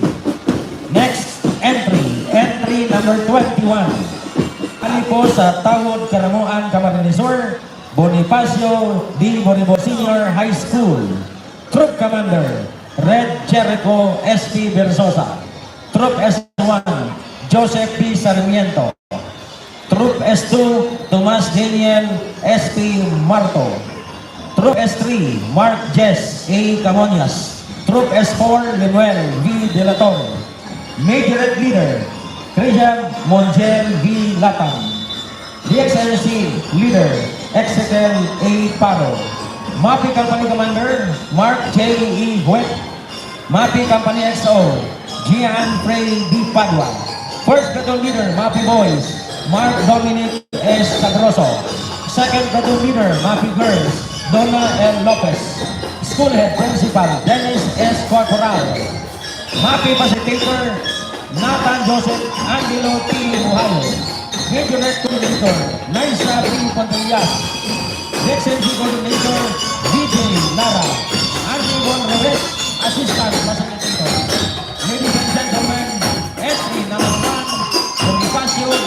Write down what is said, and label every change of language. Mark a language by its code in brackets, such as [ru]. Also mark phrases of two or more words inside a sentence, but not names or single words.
[en] Next entry number 21. Ali po sa Tawod, Karamuan, Camarines Sur, Bonifacio D. Bonibor Senior High School. Troop Commander, Red Jericho S.P. Versosa. Troop S1, Joseph P. Sarmiento. Troop S2, Tomas Daniel S.P. Marto. Troop S3, Mark Jess A. Camonias. Troop S4, Lemuel V. De La Torre. Majorette Leader, Christian Montiel V. Latang. DXMC Leader, Exeter A. Paro. MAPI Company Commander, Mark J. E. Huet. MAPI Company XO, Gian Frey D. Padua. First Platoon Leader, MAPI Boys, Mark Dominic S. Sagroso. Second Platoon Leader, MAPI Girls, Donna L. Lopez. School Head Principal, Dennis S. Corporal. MAPI Facilitator, Nathan Joseph Angelo T. Buhayo. Majorette Coordinator, Naisa P. Pantallas. DXMC Coordinator, DJ Lara. Andy Von Reves, Assistant Facilitator. Ladies and gentlemen, entry number 1, Bonifacio D.